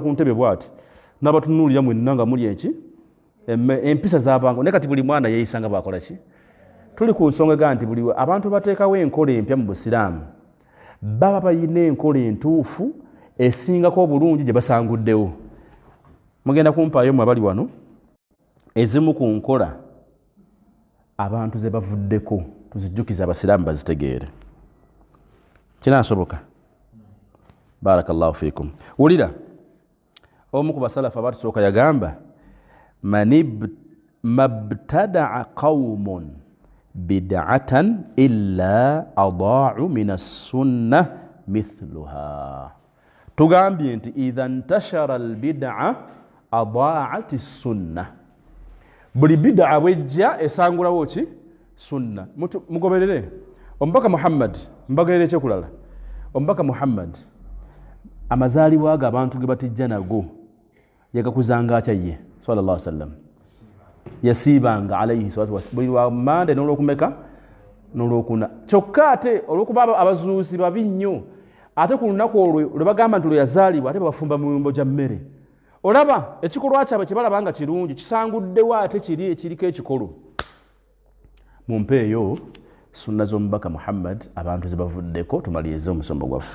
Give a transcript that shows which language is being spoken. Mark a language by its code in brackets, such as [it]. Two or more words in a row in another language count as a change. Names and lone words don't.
[lg] ku ntebe bw'ati n'abatunuulira mwenna nga muli eki empisa z'abango naye kati buli mwana yeeyisanga bwakola ki tuli ku nsonga ega nti buli abantu bateekawo enkola empya mu busiraamu baba balina enkola entuufu esingako obulungi gye basanguddewo mugenda kumpaayo mwe abali wano ezimu ku nkola abantu ze bavuddeko tuzijjukize abasiraamu bazitegeere kinaasoboka [ar] بارك الله فيكم. [lg] Ulira omu ku basalafu abatusooka yagamba [ar] ما ابتدع قوم بدعة إلا أضاعوا من السنة مثلها. [lg] Tugambye nti [ar] إذا انتشرت البدعة أضاعت السنة. [lg] Buli bid'a bwejja esangulawo ki sunna. Mugoberere omubaka Muhammad mbagerere ekyokulala. Omubaka Muhammad amazaalibwa ago abantu ge batijja nago yagakuzanga atya ye [ar] صلى الله عليه وسلم. [lg] Yasiibanga [ar] عليه الصلاة والسلام [lg] buli wa Mande n'olwokumeka n'olwokuna. Kyokka ate olwokuba abazuuzi babi nnyo ate ku lunaku olwo lwe bagamba nti lwe yazaalibwa ate babafumba mu myumbo gya mmere. Olaba ekikolwa kyabwe kye balabanga kirungi kisanguddewo ate kiri ekiriko ekikolo. Mumpeeyo sunna z'omubaka Muhammad abantu ze bavuddeko tumalirize omusomo gwaffe.